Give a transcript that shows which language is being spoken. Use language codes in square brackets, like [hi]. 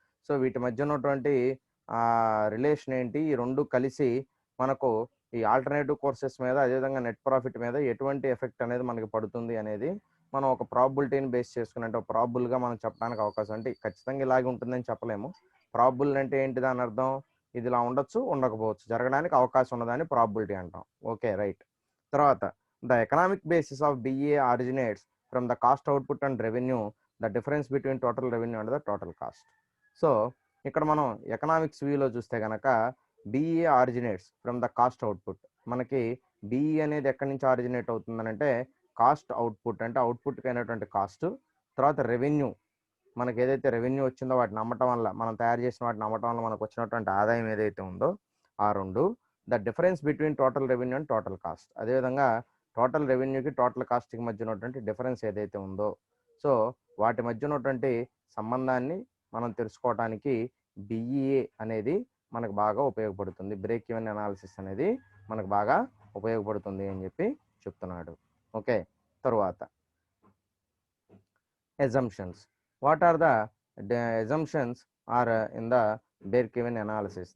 [te] So వీటి మధ్య ఉన్నటువంటి రిలేషన్ ఏంటి, ఈ రెండు కలిసి మనకు ఈ ఆల్టర్నేటివ్ కోర్సెస్ మీద, అదేవిధంగా నెట్ ప్రాఫిట్ మీద ఎటువంటి ఎఫెక్ట్ అనేది మనకి పడుతుంది అనేది మనం ఒక ప్రాబిలిటీని బేస్ చేసుకుని, అంటే ఒక ప్రాబుల్గా మనం చెప్పడానికి అవకాశం, అంటే ఖచ్చితంగా ఇలాగే ఉంటుందని చెప్పలేము. ప్రాబుల్ అంటే ఏంటి, దాని అర్థం ఇది ఇలా ఉండొచ్చు, ఉండకపోవచ్చు, జరగడానికి అవకాశం ఉన్నదాన్ని ప్రాబిలిటీ అంటాం. Okay, right. [en] తర్వాత the economic basis of BA originates from the cost output and revenue, the difference between total revenue and the total cost. [te] So ఇక్కడ మనం ఎకనామిక్స్ వ్యూలో చూస్తే కనుక BA [en] Originates from the cost output. [te] మనకి BE అనేది ఎక్కడి నుంచి ఆరిజినేట్ అవుతుందని అంటే కాస్ట్ అవుట్పుట్, అంటే అవుట్పుట్కి అయినటువంటి కాస్ట్. తర్వాత రెవెన్యూ, మనకి ఏదైతే రెవెన్యూ వచ్చిందో వాటిని అమ్మటం వల్ల, మనం తయారు చేసిన వాటిని అమ్మటం వల్ల మనకు వచ్చినటువంటి ఆదాయం ఏదైతే ఉందో ఆ రెండు. [en] The difference between total revenue and total cost. [te] అదేవిధంగా టోటల్ రెవెన్యూకి టోటల్ కాస్ట్కి మధ్య ఉన్నటువంటి డిఫరెన్స్ ఏదైతే ఉందో, సో వాటి మధ్య ఉన్నటువంటి సంబంధాన్ని మనం తెలుసుకోవడానికి BEA అనేది మనకు బాగా ఉపయోగపడుతుంది. బ్రేక్ ఈవెన్ అనాలిసిస్ అనేది మనకు బాగా ఉపయోగపడుతుంది అని చెప్పి చెప్తున్నాడు. ఓకే, తరువాత assumptions. [en] What are the assumptions are in the break even analysis?